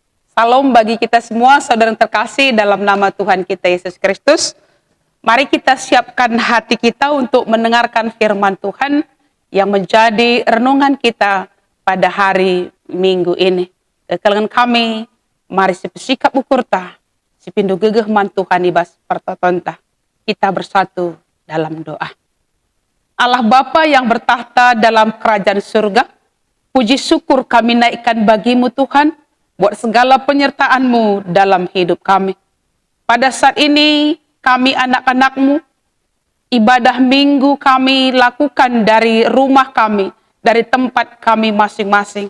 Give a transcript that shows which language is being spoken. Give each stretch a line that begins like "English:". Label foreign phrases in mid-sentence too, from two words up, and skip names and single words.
Indonesian: Salam bagi kita semua, saudara yang terkasih dalam nama Tuhan kita Yesus Kristus. Mari kita siapkan hati kita untuk mendengarkan firman Tuhan yang menjadi renungan kita pada hari Minggu ini.
Batak Karo: Kekelengan kami, mari sepesikap ukurta, sepindu gegeh man Tuhan ibas pertotonta.
Indonesian: Kita bersatu dalam doa. Allah Bapa yang bertahta dalam kerajaan surga, puji syukur kami naikkan bagimu Tuhan, buat segala penyertaan-Mu dalam hidup kami. Pada saat ini, kami anak-anak-Mu, ibadah minggu kami lakukan dari rumah kami, dari tempat kami masing-masing.